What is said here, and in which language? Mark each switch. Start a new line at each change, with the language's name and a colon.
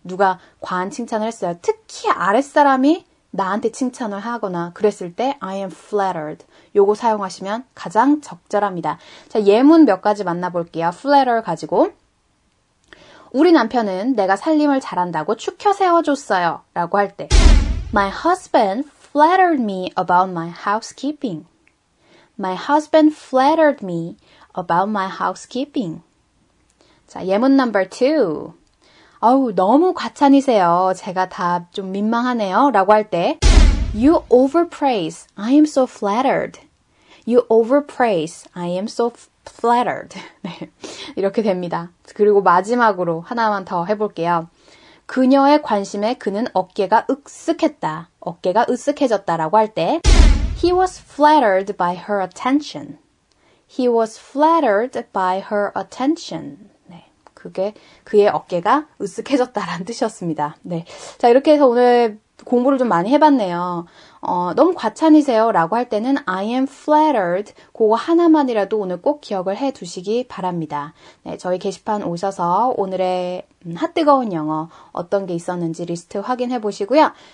Korean: 누가 과한 칭찬을 했어요. 특히 아랫사람이 나한테 칭찬을 하거나 그랬을 때
English: I am flattered
Korean: 요거 사용하시면 가장 적절합니다. 자, 예문 몇 가지 만나볼게요. flatter 가지고 우리 남편은 내가 살림을 잘한다고 추켜 세워줬어요 라고 할 때
English: My husband flattered me about my housekeeping. My husband flattered me about my housekeeping.
Korean: 자, 예문 number 2. 아우, 너무 과찬이세요. 제가 다 좀 민망하네요 라고 할 때
English: You overpraise. I am so flattered. You overpraise. I am so flattered.
Korean: 네, 이렇게 됩니다. 그리고 마지막으로 하나만 더 해볼게요. 그녀의 관심에 그는 어깨가 으쓱했다. 어깨가 으쓱해졌다라고 할 때
English: He was flattered by her attention. He was flattered by her attention.
Korean: 네, 그게 그의 어깨가 으쓱해졌다라는 뜻이었습니다. 네, 자 이렇게 해서 오늘 공부를 좀 많이 해봤네요. 너무 과찬이세요 라고 할 때는
English: I am flattered
Korean: 그거 하나만이라도 오늘 꼭 기억을 해 두시기 바랍니다. 네, 저희 게시판 오셔서 오늘의 핫뜨거운 영어 어떤 게 있었는지 리스트 확인해 보시고요.